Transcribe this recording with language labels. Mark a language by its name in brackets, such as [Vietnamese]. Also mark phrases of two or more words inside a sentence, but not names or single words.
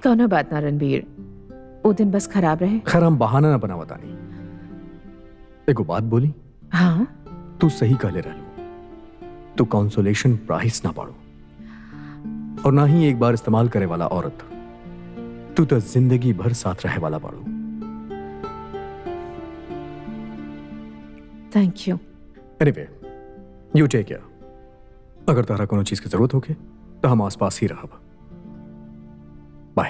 [Bhojpuri] कौनो बात ना रणबीर, वो दिन बस खराब रहे। खैर हम बहाना ना बनावता नहीं। एगो बात बोली, हाँ तू सही कहले रहलू। तू [English] consolation price [Bhojpuri] ना बाड़ू, और ना ही एक बार इस्तेमाल करे वाला औरत। तू तो जिंदगी भर साथ रहे वाला बाड़ू। [English] थैंक यू। anyway, you take care. [Bhojpuri] अगर तारा कोनो चीज की जरूरत होके तो हम आसपास ही रहब। बाय